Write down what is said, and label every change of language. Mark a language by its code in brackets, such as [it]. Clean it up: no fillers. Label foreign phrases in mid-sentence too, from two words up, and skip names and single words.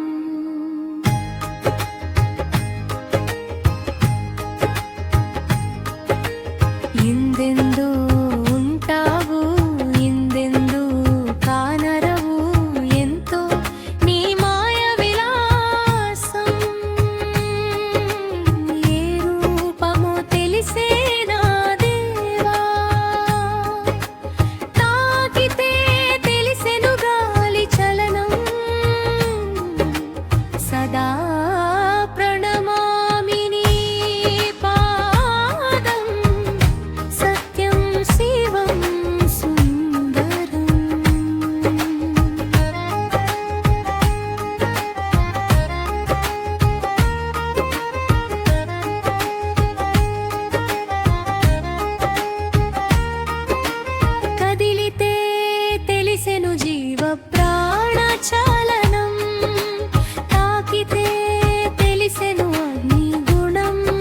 [te] ఇందెందు ఉంటావు ఇందెందు కానరవు ఎంతో నీ మాయ విలాసం ఏ రూపమో తెలిసేనా దేవా తాకితే తెలిసెను గాలి చలనం సదా ప్రణమామి నీ పాదం [sa] सत्यं शिवं सुन्दरम् [te] కదిలితే తెలిసెను జీవ ప్రాణ చలనం తాకితే తెలిసెను అగ్ని గుణం